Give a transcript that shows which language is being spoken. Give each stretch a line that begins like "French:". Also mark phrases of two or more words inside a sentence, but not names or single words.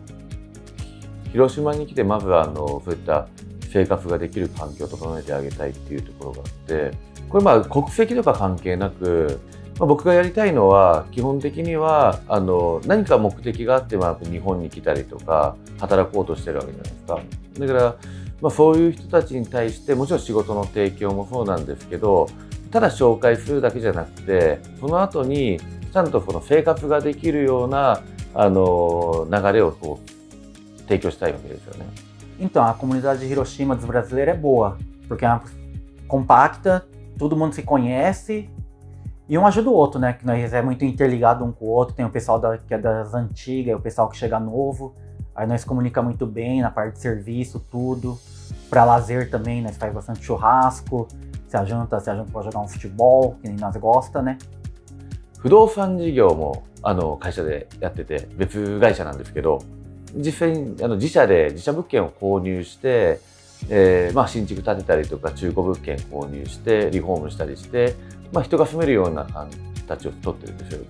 Japanese: 広島に来てまずはそういった生活ができる環境を整えてあげたいっていうところがあって、これ国籍とか関係なく、僕がやりたいのは基本的には何か目的があって日本に来たりとか働こうとしてるわけじゃないですか。だからそういう人たちに対してもちろん仕事の提供もそうなんですけど、ただ紹介するだけじゃなくて、その後にちゃんとその生活ができるような流れを提供したいわけですよね。
Portuguese: Então, a comunidade de Hiroshima dos brasileiros é boa, porque é uma compacta, todo mundo se conhece e um ajuda o outro, né? Que nós é muito interligado um com o outro, tem o pessoal que é das antigas, o pessoal que chega novo, aí nós comunica muito bem na parte de serviço, tudo. Para lazer também, nós faz bastante churrasco, se ajunta para jogar um futebol, que nem nós gosta, né?
Japanese: 不動産事業も会社でやってて、別会社なんですけど、実際に自社物件を購入して、新築建てたりとか中古物件購入してリフォームしたりして、人が住めるような形を取ってるんですよ。